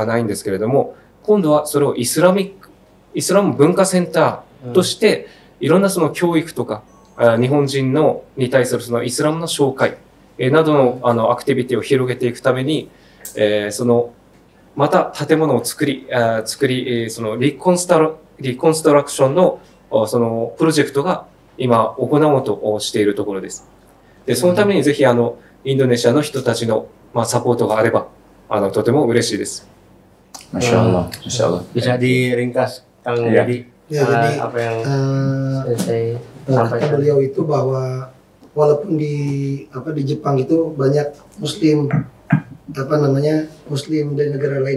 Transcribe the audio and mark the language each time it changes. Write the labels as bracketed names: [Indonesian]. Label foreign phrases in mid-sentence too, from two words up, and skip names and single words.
[Japanese] ないんですけれども、今度はそれをイスラム文化センターとしていろんなその教育とか日本人に対するそのイスラムの紹介などのアクティビティを広げていくために、また建物を作り、そのリコンストラクションのそのプロジェクトが今行おうとしているところです。で、そのためにぜひインドネシアの人たちのサポートがあればとても嬉しいです。 [Arabic] ما شاء الله، ما شاء الله. [Indonesian] Bisa diringkas, Kang Dedi, apa yang saya sampaikan. Beliau itu bahwa walaupun di Jepang itu banyak Muslim Muslim dari negara lain,